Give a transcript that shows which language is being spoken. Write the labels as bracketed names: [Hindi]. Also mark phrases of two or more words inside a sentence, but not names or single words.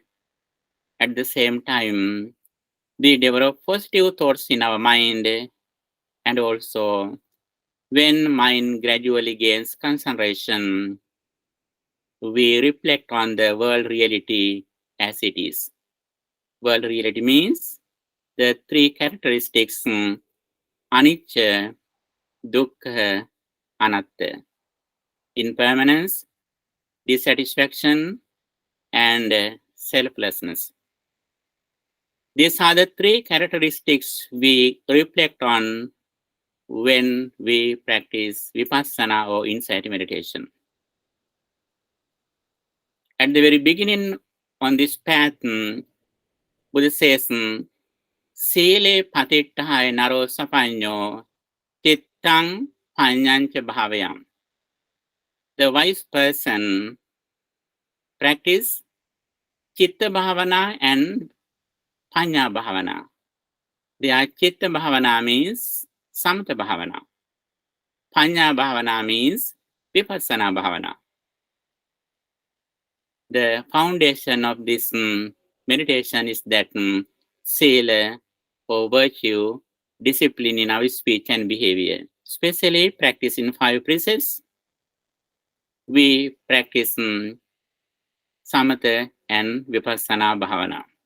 [English] At the same time, we develop positive thoughts in our mind, and also when mind gradually gains concentration, we reflect on the world reality as it is. World reality means the 3 characteristics, [Pali] anicca, dukkha, anatta, [English] impermanence, dissatisfaction, and selflessness. These are the 3 characteristics we reflect on when we practice Vipassana or insight meditation. At the very beginning on this path, Buddha says, [Pali] Sile patittahaya naro sapanyo chittang panyancha bhavayam. [English] The wise person practice [Pali] Chitta Bhavana [English] and [Pali] Panya Bhavana. [English] The [Pali] Chitta Bhavana [English] means [Pali] Samatha Bhavana. Panya Bhavana means Vipassana Bhavana. [English] The foundation of this meditation is that sila or virtue, discipline in our speech and behavior, especially practice in 5 precepts. We practice samatha and [Pali] vipassana bhavana.